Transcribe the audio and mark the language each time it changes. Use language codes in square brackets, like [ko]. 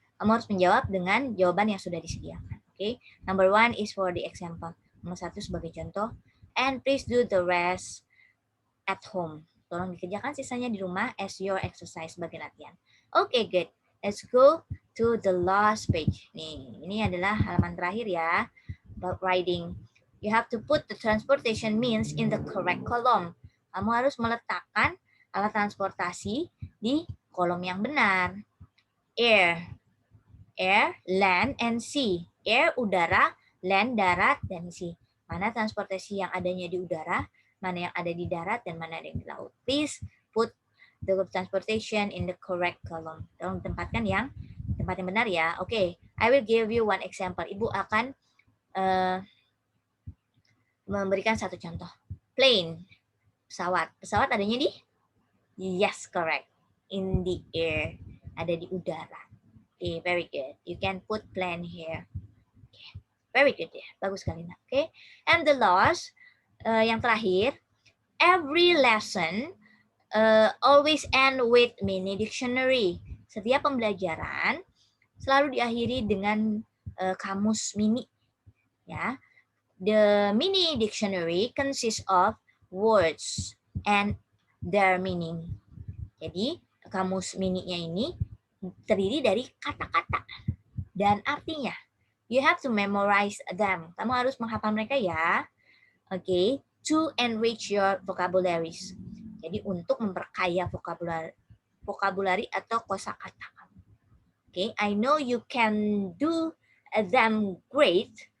[id] Kamu harus menjawab dengan jawaban yang sudah disediakan. [en] Oke, number 1 is for the example. [id] Nomor 1 sebagai contoh. [en] And please do the rest at home. [id] Tolong dikerjakan sisanya di rumah [en] as your exercise [id] sebagai latihan. Oke, good. [en] Let's go to the last page. [id] Nih, ini adalah halaman terakhir ya. [en] About writing. You have to put the transportation means in the correct column. [id] Kamu harus meletakkan alat transportasi di kolom yang benar. [en] Air, land, and sea. [id] Air, udara, land, darat, dan sea. Mana transportasi yang adanya di udara, mana yang ada di darat, dan mana yang di laut. [en] Please put the transportation in the correct column. [id] Tolong tempatkan yang tempat yang benar ya. [en] Oke, I will give you one example. [id] Ibu akan memberikan satu contoh. Plane, pesawat. Pesawat adanya di? [en] Yes, correct. In the air, [id] ada di udara. [en] Okay, very good. You can put plane here. Okay, very good ya. [id] Bagus sekali. [en] Okay, and the last, [id] yang terakhir, [en] every lesson always end with mini dictionary. [id] Setiap pembelajaran selalu diakhiri dengan kamus mini. [en] Ya, the mini dictionary consists of words and their meaning. [id] Jadi kamus mininya ini terdiri dari kata-kata dan artinya. [en] You have to memorize them. [id] Kamu harus menghafal mereka ya. [en] Oke, to enrich your vocabularies. [id] Jadi untuk memperkaya vocabulary atau kosakata kamu. [en] Oke, I know you can do them great.